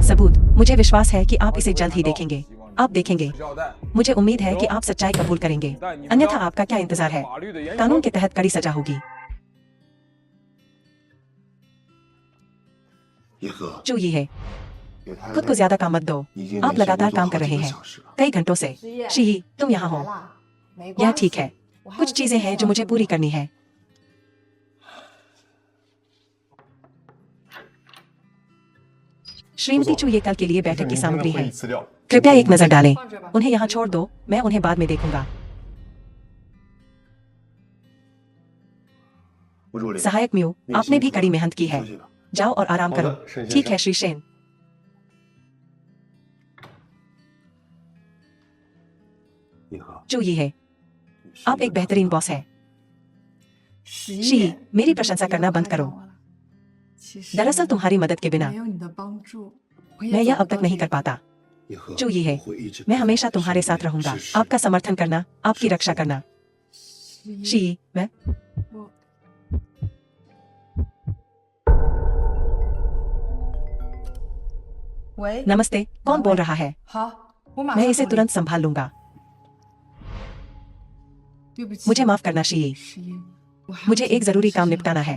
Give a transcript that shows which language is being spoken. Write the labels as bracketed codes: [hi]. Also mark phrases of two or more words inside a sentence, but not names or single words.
[hi] सबूत, मुझे विश्वास है कि आप इसे जल्द ही देखेंगे। आप देखेंगे। मुझे उम्मीद है कि आप सच्चाई कबूल करेंगे, अन्यथा आपका क्या इंतजार है? कानून के तहत कड़ी सजा होगी। [zh] 叶赫， [hi] जो ये है, [zh] 也太 [hi] खुद को ज्यादा काम मत दो। [zh] 已经 [hi] आप [zh] 连续 [hi] लगातार [zh] 工作 [hi] काम [zh] 好 [hi] कर [zh] 几 [hi] रहे [zh] 个 [hi] हैं [zh] 小时了。 [hi] कई घंटों से। शी, तुम यहाँ हो, यह ठीक है। कुछ चीजें हैं जो मुझे पूरी करनी है। श्रीमती चू ये कल के लिए बैठक की सामग्री है, [zh] 资料， [hi] कृपया एक नजर डालें। उन्हें यहाँ छोड़ दो, मैं उन्हें बाद में देखूंगा। [zh] 吴助理， [hi] सहायक म्यू, आपने भी कड़ी मेहनत की है। [zh] 休息吧。 [hi] जाओ और आराम करो। [zh] 好的，沈先 [hi] ठीक [zh] 生 [hi] है श्री शेन। [zh] 叶赫， [hi] जो ये है, [zh] 你是 [hi] आप [zh] 一 [hi] एक [zh] 个 [hi] बेहतरीन बॉस है। शी, मेरी प्रशंसा करना बंद करो। दरअसल तुम्हारी मदद के बिना मैं यह अब तक नहीं कर पाता। [zh] 叶赫， [hi] जो ये है, [zh] 我会一直 [hi] मैं [zh] 陪在 [hi] हमेशा [zh] 你 [hi] तुम्हारे [zh] 身 [hi] साथ [zh] 边 [hi] रहूंगा। [zh] 支持 [hi] आपका समर्थन करना, आपकी रक्षा करना। शी, मैं नमस्ते, कौन बोल रहा है? मैं इसे तुरंत संभाल लूंगा। मुझे माफ करना शी, मुझे एक जरूरी काम निपटाना है।